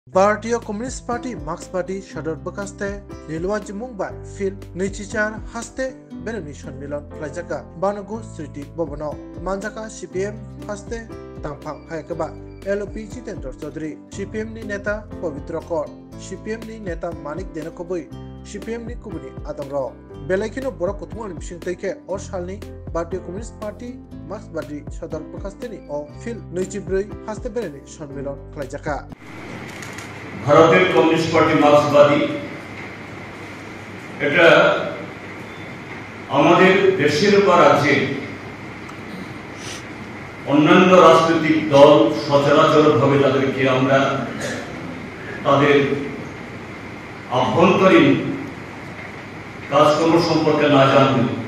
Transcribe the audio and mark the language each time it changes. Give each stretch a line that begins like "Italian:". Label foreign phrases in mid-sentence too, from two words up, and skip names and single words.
Kok Borok: भारतीय कम्युनिस्ट पार्टी मार्क्सवादी सदर बकास्ते नीलवाजी मुंबई फिल नैचिचार हास्ते बेरेनि सम्मेलन रायजाका बानगु स्मृति भवनाव मानजाका सीपीएम हास्ते तांफां हायकबा एलओपी जितेंद्र चौधरी सीपीएम नि नेता पवित्र कौर सीपीएम नि नेता मानिक देनकबुई सीपीएम नि कुबुनि आदंग्र बेलायखिनो बर कुथुमानि मिसिंतैखे और सालनि भारतीय कम्युनिस्ट पार्टी मार्क्सवादी सदर बकास्तेनि अ फिल 24 हास्ते बेरेनि सम्मेलन रायजाका
Bangla: ভারতের কমিউনিস্ট পার্টি মার্ক্সবাদী এটা আমাদের দেশের বা রাজ্যের অন্যান্য রাজনৈতিক দল সচরাচরভাবে তাদেরকে আমরা তাদের আভ্যন্তরীণ কাজকর্ম সম্পর্কে না জানি,